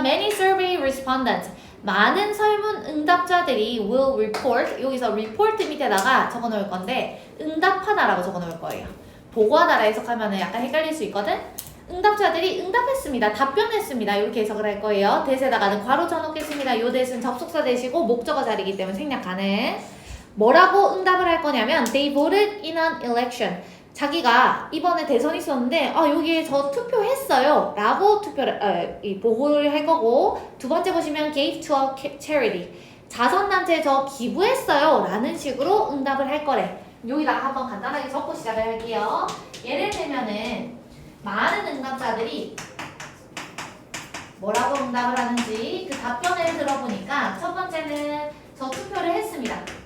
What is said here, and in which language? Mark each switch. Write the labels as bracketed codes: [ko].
[en] Many survey respondents [ko] 많은 설문 응답자들이 [en] will report [ko] 여기서 report 밑에다가 적어놓을 건데 응답하다라고 적어놓을 거예요. 보고하다라 해석하면 약간 헷갈릴 수 있거든. 응답자들이 응답했습니다. 답변했습니다. 이렇게 해석을 할 거예요. 대세에다가는 괄호 쳐놓겠습니다. 요 대신 접속사 대시고 목적어 자리이기 때문에 생략 가능. 뭐라고 응답을 할 거냐면 [en] They voted in an election. [ko] 자기가 이번에 대선이 있었는데 여기에 저 투표했어요. 라고 투표를 보고를 할 거고 두 번째 보시면 [en] gave to a charity. [ko] 자선단체에 저 기부했어요. 라는 식으로 응답을 할 거래. 여기다가 한번 간단하게 적고 시작을 할게요. 예를 들면은 많은 응답자들이 뭐라고 응답을 하는지 그 답변을 들어보니까 첫 번째는 저 투표를 했습니다.